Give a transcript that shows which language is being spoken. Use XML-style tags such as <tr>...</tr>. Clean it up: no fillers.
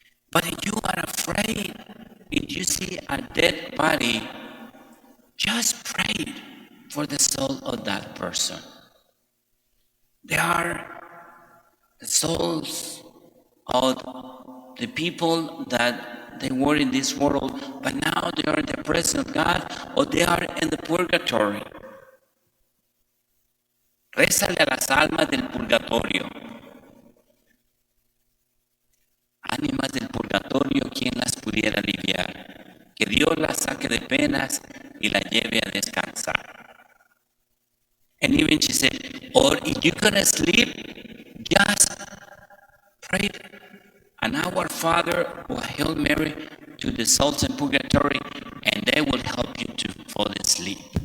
<en>But if you are afraid, if you see a dead body, just pray for the soul of that person. They are the souls of the people that they were in this world, but now they are in the presence of God, or they are in the purgatory.</en> <es>Rézale a las almas del purgatorio. Ánimas del purgatorio, ¿quién las pudiera aliviar? Que Dios las saque de penas y las lleve a descansar.</es> <en>And even she said, or if you're going to sleep, just pray an Our Father or Hail Mary to the souls in purgatory, and they will help you to fall asleep.</en>